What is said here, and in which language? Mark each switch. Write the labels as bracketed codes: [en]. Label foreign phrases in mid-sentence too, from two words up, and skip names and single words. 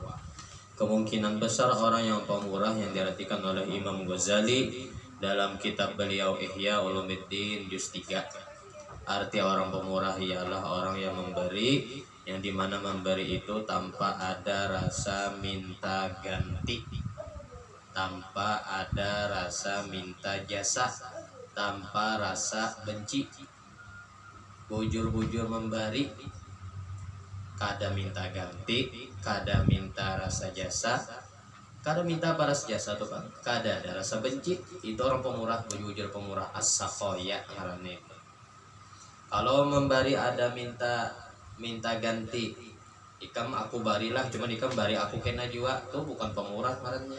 [id] Kemungkinan besar orang yang pemurah yang diartikan oleh Imam Ghazali dalam kitab beliau Ihya Ulumuddin juz 3. Arti orang pemurah ialah orang yang memberi, yang dimana memberi itu tanpa ada rasa minta ganti, tanpa ada rasa minta jasa, tanpa rasa benci. [bjn] Bujur-bujur memberi, kada minta ganti, kada minta rasa jasa, kada minta balas jasa tuh Pak, kada ada rasa benci. Itu orang pemurah, bujur pemurah, as-sakhoya ngarannya. Kalau memberi ada minta ganti, ikam aku barilah, cuman ikam bari aku kena jua, tuh bukan pemurah ngarannya.